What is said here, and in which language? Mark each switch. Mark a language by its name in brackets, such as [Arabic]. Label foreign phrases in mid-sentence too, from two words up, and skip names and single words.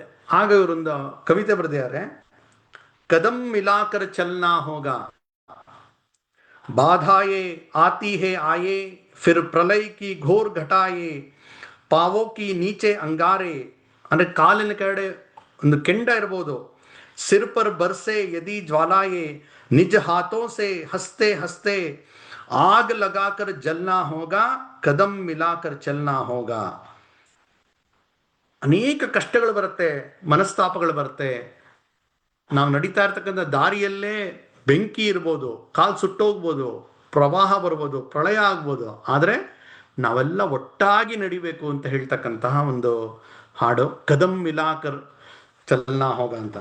[Kannada] ಆಗ ಇವರೊಂದು ಕವಿತೆ ಬರೆದಿದ್ದಾರೆ, [Hindi] कदम मिलाकर चलना होगा बाधाएं आती हैं आएं फिर प्रलय की घोर घटाएं पांवों के नीचे अंगारे. [Kannada] ಅಂದರೆ ಕಾಲಿನ ಕಡೆ ಒಂದು ಕೆಂಡ ಇರ್ಬೋದು, [Hindi] सिर पर बरसे यदि ज्वालाए, निज हाथों से हंसते हंसते, आग लगाकर जलना होगा, कदम मिलाकर चलना होगा. [Kannada] ಅನೇಕ ಕಷ್ಟಗಳು ಬರುತ್ತೆ, ಮನಸ್ತಾಪಗಳು ಬರುತ್ತೆ. ನಾವು ನಡೀತಾ ಇರ್ತಕ್ಕಂಥ ದಾರಿಯಲ್ಲೇ ಬೆಂಕಿ ಇರ್ಬೋದು, ಕಾಲು ಸುಟ್ಟೋಗ್ಬೋದು, ಪ್ರವಾಹ ಬರ್ಬೋದು, ಪ್ರಳಯ ಆಗ್ಬೋದು. ಆದರೆ ನಾವೆಲ್ಲ ಒಟ್ಟಾಗಿ ನಡಿಬೇಕು ಅಂತ ಹೇಳ್ತಕ್ಕಂತಹ ಒಂದು ಹಾಡು ಕದಂ ಮಿಲಾಕರ್ ಚಲನಾ ಹೋಗ ಅಂತ.